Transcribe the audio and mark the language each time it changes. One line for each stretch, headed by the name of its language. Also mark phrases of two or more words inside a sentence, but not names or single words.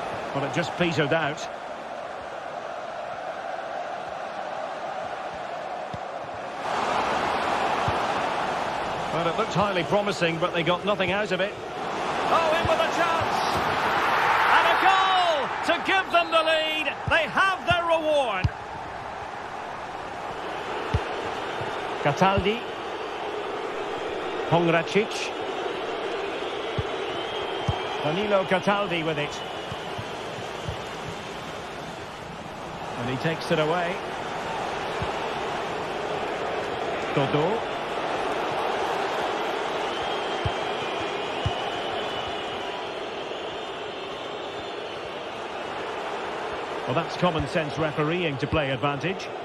English: Well, it just petered out. Well, it looked highly promising, but they got nothing out of it. Oh, in with a chance! And a goal to give them the lead. They have their reward. Cataldi. Pongracic. Danilo Cataldi with it. And he takes it away. Dodo. Well, that's common sense refereeing to play advantage.